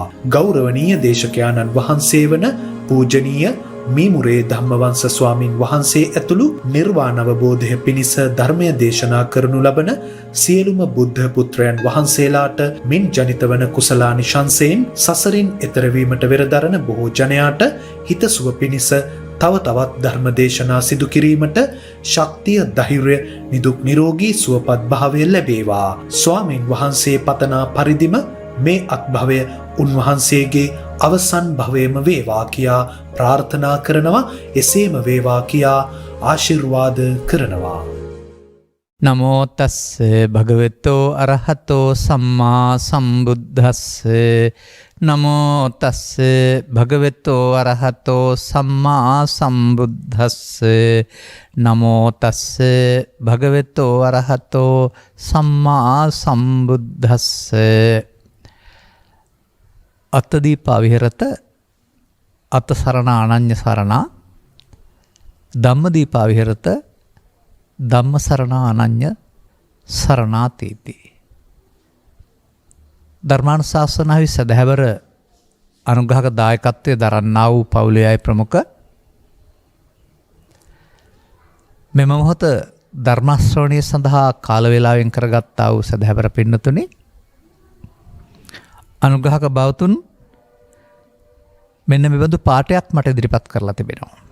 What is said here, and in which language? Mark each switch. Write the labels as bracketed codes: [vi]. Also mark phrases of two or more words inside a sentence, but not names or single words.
[si] ගෞරවනීය දේශකයාණන් වහන්සේ වන පූජනීය මීමුරේ ධම්මවංශ ස්වාමින් වහන්සේ ඇතුළු නිර්වාණ අවබෝධය පිණිස ධර්මය දේශනා කරනු ලබන සියලුම බුද්ධ පුත්‍රයන් වහන්සේලාට මින් ජනිත වන කුසලානිශංසයෙන් සසරින් එතර වීමට වෙරදරන බොහෝ ජනයාට හිතසුව පිණිස තව තවත් ධර්ම දේශනා සිදු කිරීමට ශක්තිය ධෛර්ය නිදුක් නිරෝගී සුවපත් භාවය ලැබේවා. ස්වාමින් වහන්සේ පතනා පරිදිම මේ අත්භවය උන්වහන්සේගේ අවසන් භවයේම වේවා කියා ප්‍රාර්ථනා කරනවා. එසේම වේවා කියා ආශිර්වාද කරනවා. [pi] නමෝ තස්ස භගවතෝ අරහතෝ සම්මා සම්බුද්දස්ස. නමෝ තස්ස භගවතෝ අරහතෝ සම්මා සම්බුද්දස්ස. නමෝ තස්ස භගවතෝ අරහතෝ සම්මා සම්බුද්දස්ස. අත්තදීපා විහෙරත අත්ත සරණ අනඤ්‍ය සරණා ධම්මදීපා විහෙරත ධම්ම සරණ අනඤ්‍ය සරණාතීති. [si] ධර්මානුශාසනාවේ සදහැවර අනුග්‍රහක දායකත්වයේ දරන්නා වූ පවුලේ අය ප්‍රමුඛ මෙම මොහොත ධර්ම ශ්‍රවණය සඳහා කාල වේලාවෙන් කරගත්තා වූ සදහැවර පින්නතුනි, අනුග්‍රහක බවතුන් මෙන්න මෙබඳු පාඩයක් මට ඉදිරිපත් කරලා තිබෙනවා.